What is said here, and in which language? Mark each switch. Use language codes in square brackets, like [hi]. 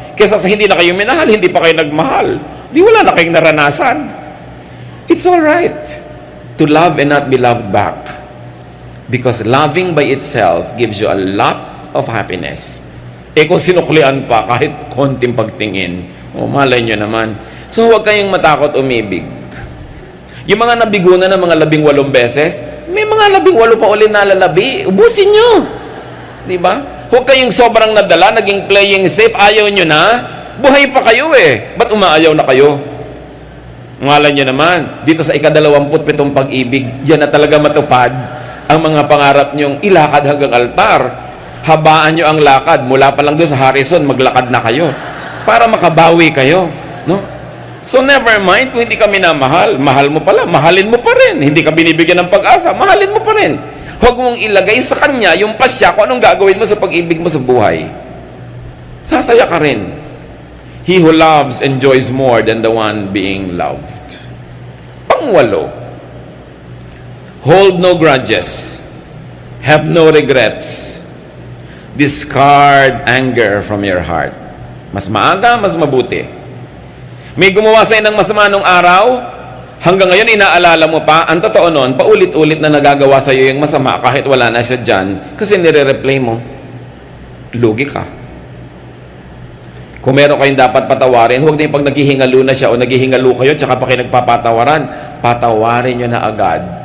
[tl] Kesa sa hindi na kayo minahal, hindi pa kayo nagmahal. Di wala na kayong naranasan. [en] It's all right to love and not be loved back. Because loving by itself gives you a lot of happiness. [tl] Kung sinuklian pa, kahit konting pagtingin, malay nyo naman. So huwag kayong matakot umibig. Yung mga nabigunan ng mga 18 beses, may mga 18 pa uli na lalabi. Ubusin nyo. Diba? Huwag kayong sobrang nadala, naging [en] playing safe, [tl] ayaw nyo na. Buhay pa kayo Ba't umaayaw na kayo? Ngalan nyo naman, dito sa ika-27 pag-ibig, yan na talaga matupad ang mga pangarap nyong ilakad hanggang altar. Habaan nyo ang lakad. Mula pa lang doon sa Harrison, maglakad na kayo. Para makabawi kayo. No? [en] So never mind [tl] kung hindi ka minamahal. Mahal mo pala, mahalin mo pa rin. Hindi ka binibigyan ng pag-asa, mahalin mo pa rin. Huwag mong ilagay sa kanya yung pasya kung anong gagawin mo sa pag-ibig mo sa buhay. Sasaya ka rin. [en] He who loves enjoys more than the one being loved. [tl] Pangwalo, [en] hold no grudges. Have no regrets. Discard anger from your heart. [tl] Mas maaga, mas mabuti. May gumawa sa'yo ng masama nung araw, hanggang ngayon, inaalala mo pa, ang totoo nun, paulit-ulit na nagagawa sa'yo yung masama kahit wala na siya dyan, kasi nire-replay mo. Lugi ka. Kung meron kayong dapat patawarin, huwag na yung pag naghihingalo na siya o naghihingalo kayo, tsaka pa kayo nagpapatawaran, patawarin nyo na agad.